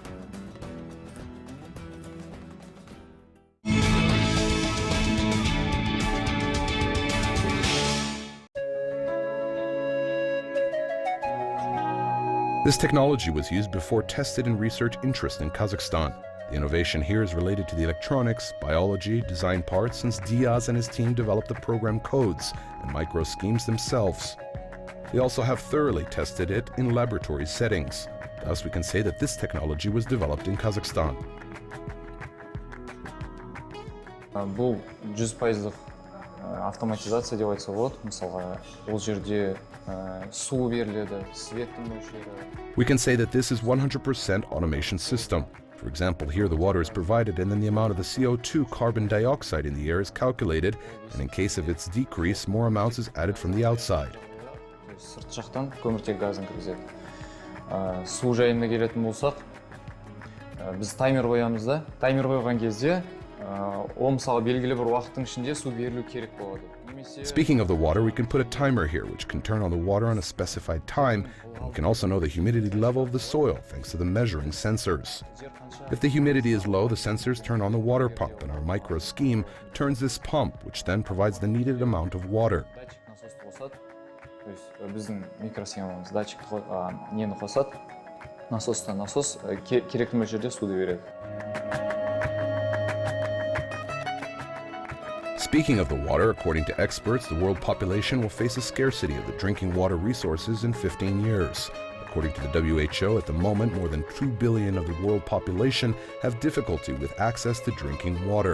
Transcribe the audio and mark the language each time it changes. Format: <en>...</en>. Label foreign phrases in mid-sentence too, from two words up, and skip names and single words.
<en>This technology was used before tested in research interest in Kazakhstan. The innovation here is related to the electronics, biology, design parts, since Dias and his team developed the program codes and micro schemes themselves. They also have thoroughly tested it in laboratory settings. Thus, we can say that this technology was developed in Kazakhstan.</en> <kk>Бұл 100% автоматизация деп айтса болады. Мысалға, ол жерде су беріледі, светтің мөлшері.</kk> <en>We can say that this is 100% automation system. For example, here the water is provided and then the amount of the CO2 carbon dioxide in the air is calculated, and in case of its decrease, more amounts is added from the outside.</en> <kk>Сырт жақтан көміртек газын кіргізеді. Су жайына келетін болсақ, біз таймер қоямыз да. Таймер қойған кезде, ол мысалы белгілі бір уақыттың ішінде су берілу керек болады.</kk> <en>Speaking of the water, we can put a timer here which can turn on the water on a specified time, and we can also know the humidity level of the soil thanks to the measuring sensors. If the humidity is low, the sensors turn on the water pump, and our micro scheme turns this pump, which then provides the needed amount of water.</en> <kk>Біздің микросхемамыз датчик нені қосады, насостан насос керекті мөлшерде суды береді.</kk> <en>Speaking of the water, according to experts, the world population will face a scarcity of the drinking water resources in 15 years. According to the WHO, at the moment, more than 2 billion of the world population have difficulty with access to drinking water.</en>